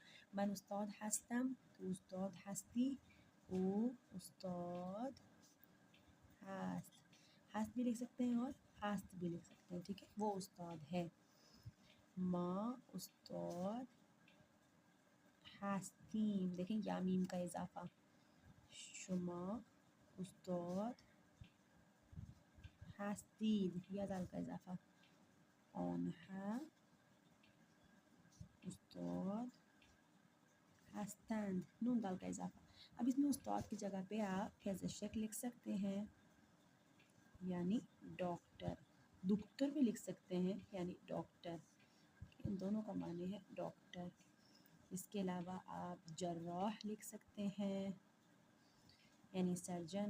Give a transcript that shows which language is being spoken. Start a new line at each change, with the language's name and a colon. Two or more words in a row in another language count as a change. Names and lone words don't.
Persian: من استاد ہستم، تو استاد ہستی، او استاد ہست.
Urdu: ہست بھی لکھ سکتے ہیں اور ہست بھی لکھ سکتے ہیں. ٹھیک ہے، وہ استاد ہے.
Persian: ماں استاد ہستیم.
Urdu: دیکھیں یا میم کا اضافہ.
Persian: شما استاد هستید،
Urdu: یا دال کا اضافہ.
Persian: آنها استاد هستند،
Urdu: نون دال کا اضافہ. اب اس میں استاد کی جگہ پہ آپ پزشک لکھ سکتے ہیں یعنی ڈاکٹر. دکتر بھی لکھ سکتے ہیں یعنی ڈاکٹر. ان دونوں کا معنی ہے ڈاکٹر. اس کے علاوہ آپ جراح لکھ سکتے ہیں یعنی سرجن.